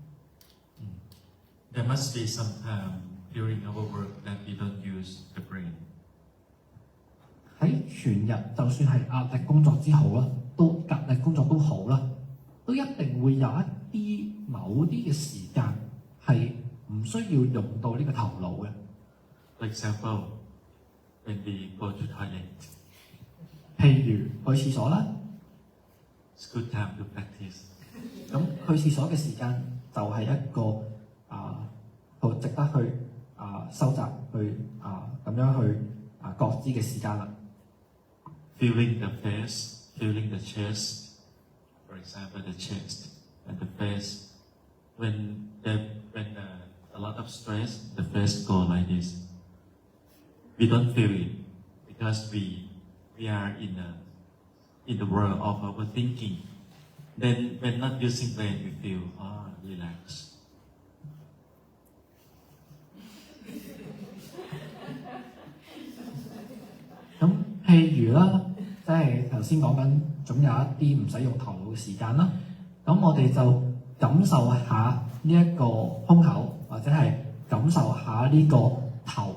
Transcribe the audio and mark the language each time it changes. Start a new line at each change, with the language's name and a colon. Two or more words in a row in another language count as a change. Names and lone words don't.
English: There must be some time during our work that we don't use the brain.
Cantonese: 喺全日就算係壓力工作之後啦，都壓力工作都好啦，都一定會有某啲嘅時間係唔需要用到呢個頭腦嘅。
English: For example, when we go to toilet,
Cantonese: 譬如去廁所啦，
English: it's good time to practice.
Cantonese: 咁去廁所嘅時間就係一個好值得去收集去咁樣去覺知嘅時間啦。
English: Feeling the face, feeling the chest. For example, the chest and the face. When a lot of stress, the face go like this. We don't feel it because we are in the world of our thinking. Then when not using brain, we feel relax.
Cantonese: 咁譬如啦，即係頭先講緊，總有一啲唔使用頭腦嘅時間啦。咁我哋就感受下呢一個胸口，或者係感受下呢個頭。